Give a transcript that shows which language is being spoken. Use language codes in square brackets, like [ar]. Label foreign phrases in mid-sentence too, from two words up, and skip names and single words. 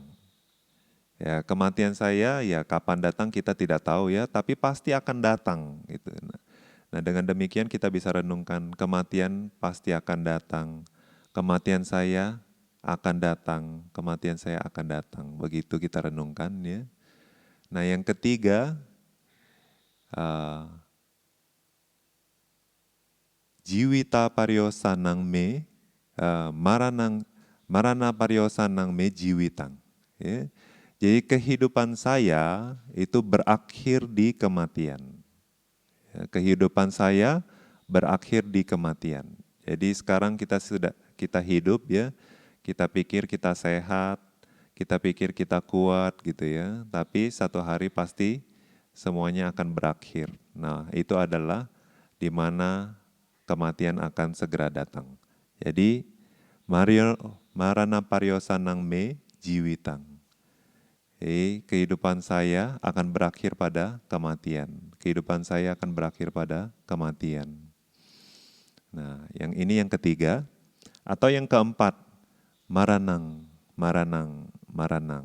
[id] Ya, kematian saya ya kapan datang kita tidak tahu ya, tapi pasti akan datang gitu. Nah, dengan demikian kita bisa renungkan kematian pasti akan datang. Kematian saya akan datang, kematian saya akan datang. Begitu kita renungkan ya. Nah, yang ketiga [pi] jiwita paryosanang me marana paryosanang me jiwitang. [id] Ya. Jadi kehidupan saya itu berakhir di kematian. Kehidupan saya berakhir di kematian. Jadi sekarang kita hidup ya, kita pikir kita sehat, kita pikir kita kuat gitu ya, tapi satu hari pasti semuanya akan berakhir. Nah, itu adalah di mana kematian akan segera datang. [pi] Jadi marana paryosanang me jiwitang. [id] Kehidupan saya akan berakhir pada kematian. Kehidupan saya akan berakhir pada kematian. Nah, yang ini yang ketiga. Atau yang keempat, [pi] maranang, maranang, maranang.